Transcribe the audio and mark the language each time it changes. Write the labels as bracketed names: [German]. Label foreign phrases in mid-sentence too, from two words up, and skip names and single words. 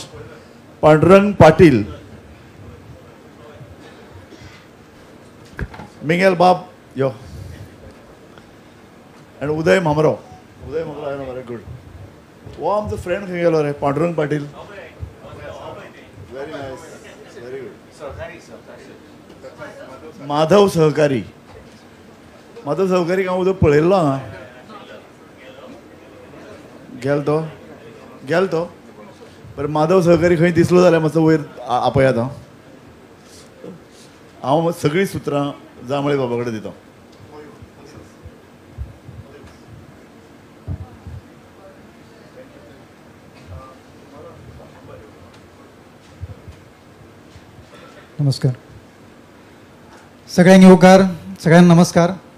[Konkani] पांडुरंग पाटील, मिंगल बाब यो, आणि उदय मामराव. उदय मामराव [Marathi] आहे ना, [English] very good. [Konkani] वो आमचं फ्रेंड खंय गेलो रे, पांडुरंग पाटील. [English] very nice, very good. [Konkani] माधव सहकारी, माधव सहकारी हांव उदक पळयल्लो हांगा, गेल तो बरें. माधव सहकारी खंय दिसलो जाल्यार मातसो वयर आपयात. हांव सगळीं सुत्रां जांभळे बाबा कडेन दिता. [Marathi] नमस्कार सगळ्यांनी, होकार सगळ्यांना नमस्कार.